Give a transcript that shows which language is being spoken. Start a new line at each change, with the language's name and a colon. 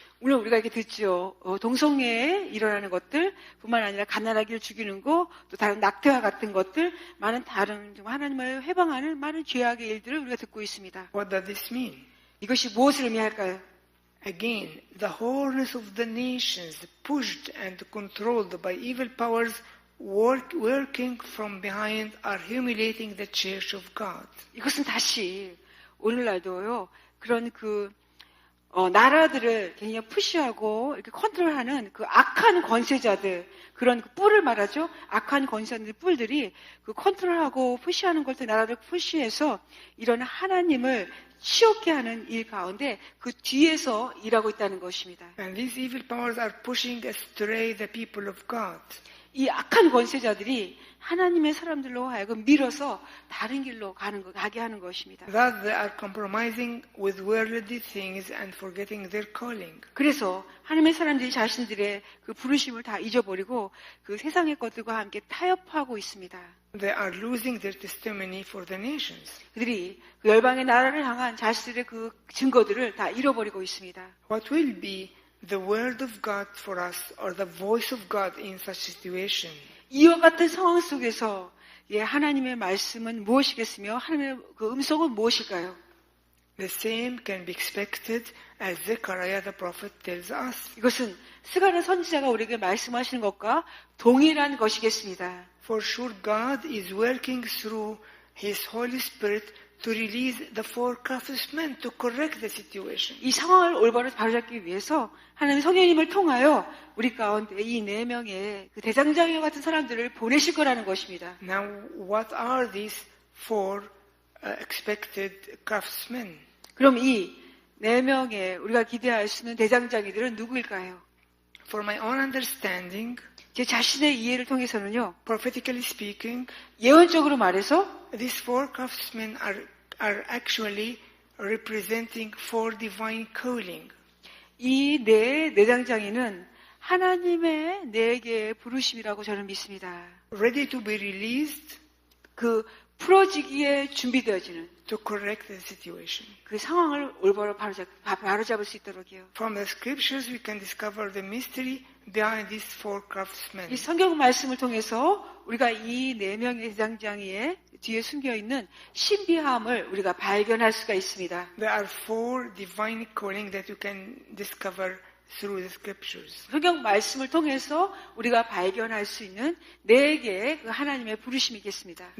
Korean: 오늘 우리가 이렇게 듣죠. 동성애에 일어나는 것들 뿐만 아니라 갓난아기를 죽이는 거, 또 다른 낙태와 같은 것들, 많은 다른 좀 하나님을 해방하는 많은 죄악의 일들을 우리가 듣고 있습니다.
English: What does this mean?
Korean: 이것이 무엇을 의미할까요?
English: Again, the wholeness of the nations, pushed and controlled by evil powers, working from behind, are humiliating the church of God.
Korean: 이것은 다시 오늘날도요. 그런 나라들을 굉장히 푸시하고 이렇게 컨트롤하는 그 악한 권세자들, 그런 그 뿔을 말하죠. 악한 권세자들 뿔들이 그 컨트롤하고 푸시하는 것들, 나라를 푸시해서 이런 하나님을 치욕케 하는 일 가운데 그 뒤에서 일하고 있다는 것입니다.
English: And these evil powers are pushing astray the people of God.
Korean: 이 악한 권세자들이 하나님의 사람들로 하여금 밀어서 다른 길로 가게 하는 것입니다.
English: Thus they are compromising with worldly things and forgetting their calling.
Korean: 그래서 하나님의 사람들이 자신들의 그 부르심을 다 잊어버리고 그 세상의 것들과 함께 타협하고 있습니다.
English: They are losing their testimony for the nations.
Korean: 그들이 그 열방의 나라를 향한 자신들의 그 증거들을 다 잃어버리고 있습니다.
English: What will be the word of God for us or the voice of God in such situation?
Korean: 이와 같은 상황 속에서 하나님의 말씀은 무엇이겠으며 하나님의 그 음성은 무엇일까요?
English: The same can be expected as Zechariah the prophet tells us.
Korean: 이것은 스가랴 선지자가 우리에게 말씀하시는 것과 동일한 것이겠습니다.
English: For sure God is working through His Holy Spirit to release the four craftsmen to correct the situation.
Korean: 이 상황을 올바로 바로잡기 위해서 하나님 성령님을 통하여 우리 가운데 이 4명의 그 대장장이와 같은 사람들을 보내실 거라는 것입니다.
English: Now, what are these four expected craftsmen?
Korean: 그럼 이 4명의 우리가 기대할 수 있는 대장장이들은 누구일까요?
English: For my own understanding,
Korean: 제 자신의 이해를 통해서는요,
English: prophetically speaking,
Korean: 예언적으로 말해서
English: these four craftsmen are actually representing four divine calling.
Korean: 이 4 대장장이는 하나님의 4개의 부르심이라고 저는 믿습니다.
English: Ready to be released
Korean: 그 풀어지기에 준비되어지는
English: to correct the situation.
Korean: 그 상황을 올바로 바로잡을 수 있도록요.
English: From the scriptures we can discover the mystery behind these four craftsmen.
Korean: 이 성경 말씀을 통해서 우리가 이 4명의 대장장이의 뒤에 숨겨있는 신비함을 우리가 발견할 수가 있습니다.
English: There are four divine calling that you can discover through the scriptures.
Korean: 성경 말씀을 통해서 우리가 발견할 수 있는 4개의 그 하나님의 부르심이겠습니다.